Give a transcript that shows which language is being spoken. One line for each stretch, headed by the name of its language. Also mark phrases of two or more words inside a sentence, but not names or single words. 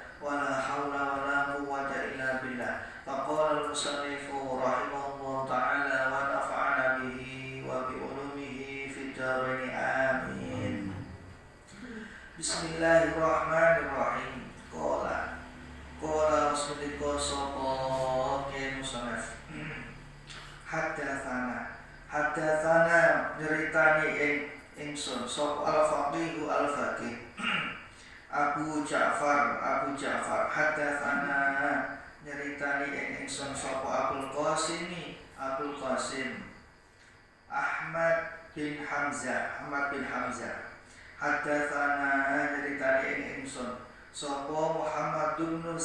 Arabic: ولا حول ولا قوة إلا بالله. فقال المصنف رحمه الله تعالى ونفعنا به وبعلومه في الدارين. آمين. بسم الله الرحمن الرحيم. قال رسول الله صلى الله عليه وسلم.
Javanese: Haddatsana nyeritani ingsun sapa al-faqih Abu Ja'far haddatsana nyeritani ingsun sapa Abul Qasim Ahmad bin Hamzah haddatsana nyeritani ingsun sapa Muhammad bin